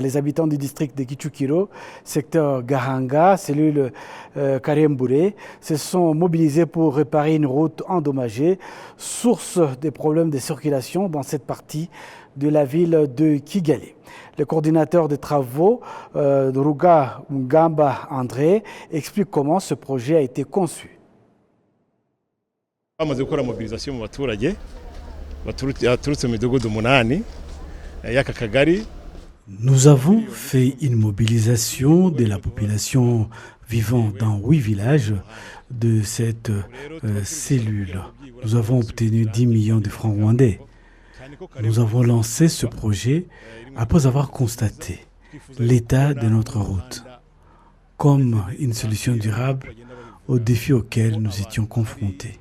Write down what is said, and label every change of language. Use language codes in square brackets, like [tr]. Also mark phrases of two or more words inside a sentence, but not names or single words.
[fr] Les habitants du district de Kichukiro, secteur Gahanga, cellule Karembure, se sont mobilisés pour réparer une route endommagée, source des problèmes de circulation dans cette partie de la ville de Kigali. Le coordinateur des travaux, Ruga Ngamba André, explique comment ce projet a été conçu. [rw] Bamaze gukora mobilisation mu baturage baturutse mu midugudu 8 y'aka kagari. [fr] Nous avons fait une mobilisation de la population vivant dans 8 villages de cette cellule. Nous avons obtenu 10 millions de francs rwandais. Nous avons lancé ce projet après avoir constaté l'état de notre route comme une solution durable aux défis auxquels nous étions confrontés.